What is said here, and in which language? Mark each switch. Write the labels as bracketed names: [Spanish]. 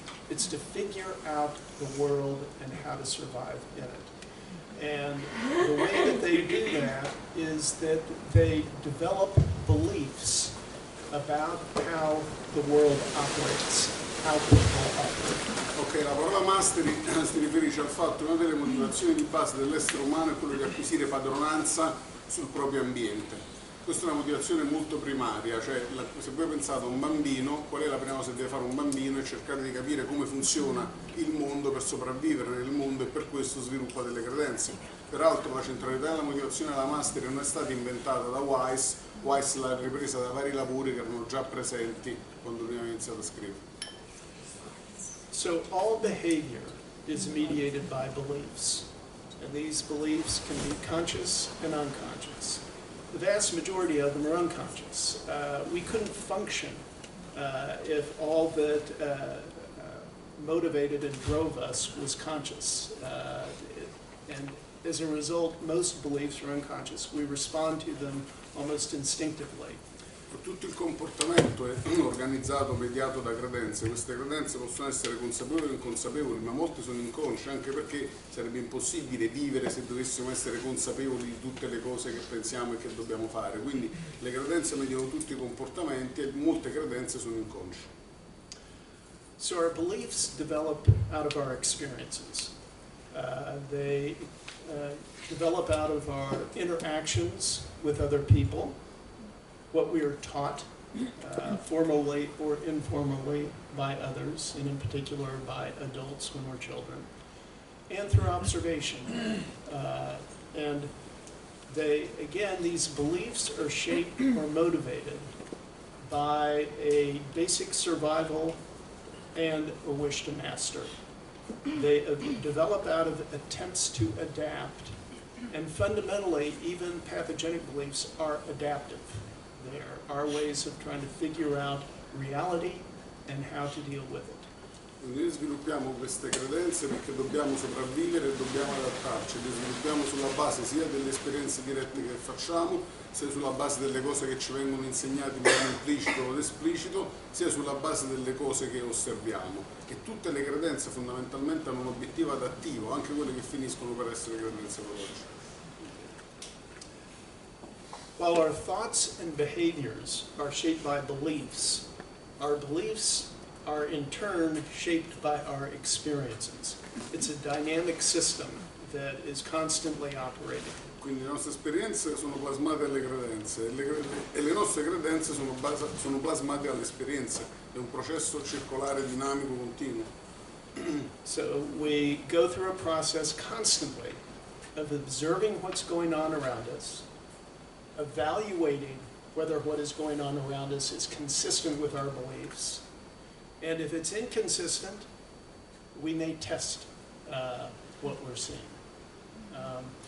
[English] It's to figure out the world and how to survive in it. And the way that they do that is that they develop beliefs about how the world operates, how people operate. [Italian] Ok, la parola mastery si riferisce al fatto che una delle motivazioni di base dell'essere umano è quello di acquisire padronanza sul proprio ambiente. Questa è una motivazione molto primaria, cioè se voi pensate a un bambino, qual è la prima cosa che deve fare un bambino? È cercare di capire come funziona il mondo per sopravvivere nel mondo e per questo sviluppa delle credenze. Peraltro la centralità della motivazione della mastery non è stata inventata da Weiss, Weiss l'ha ripresa da vari lavori che erano già presenti quando lui ha iniziato a scrivere. [English] So all behavior is mediated by beliefs, and these beliefs can be conscious and unconscious. The vast majority of them are unconscious. We couldn't function if all that motivated and drove us was conscious. And as a result, most beliefs are unconscious. We respond to them almost instinctively. [Italian] Tutto il comportamento è organizzato, mediato da credenze. Queste credenze possono essere consapevoli o inconsapevoli, ma molte sono inconsce, anche perché sarebbe impossibile vivere se dovessimo essere consapevoli di tutte le cose che pensiamo e che dobbiamo fare. Quindi le credenze mediano tutti i comportamenti e molte credenze sono inconsce. [English] So our beliefs develop out of our experiences. They develop out of our interactions with other people, what we are taught formally or informally by others, and in particular by adults when we're children, and through observation. And these beliefs are shaped or motivated by a basic survival and a wish to master. They develop out of attempts to adapt, and fundamentally, even pathogenic beliefs are adaptive. They are our ways of trying to figure out reality and how to deal with it. [Italian] Noi sviluppiamo queste credenze perché dobbiamo sopravvivere e dobbiamo adattarci, le sviluppiamo sulla base sia delle esperienze dirette che facciamo, sia sulla base delle cose che ci vengono insegnate in modo implicito o esplicito, sia sulla base delle cose che osserviamo. E tutte le credenze fondamentalmente hanno un obiettivo adattivo, anche quelle che finiscono per essere credenze patologiche. [English] While our thoughts and behaviors are shaped by beliefs, our beliefs are in turn shaped by our experiences. It's a dynamic system that is constantly operating. [Italian] Quindi le nostre esperienze sono plasmate alle credenze e le nostre credenze sono plasmate alle esperienze. È un processo circolare, dinamico, continuo. [English] So we go through a process constantly of observing what's going on around us, evaluating whether what is going on around us is consistent with our beliefs. And if it's inconsistent, we may test what we're seeing.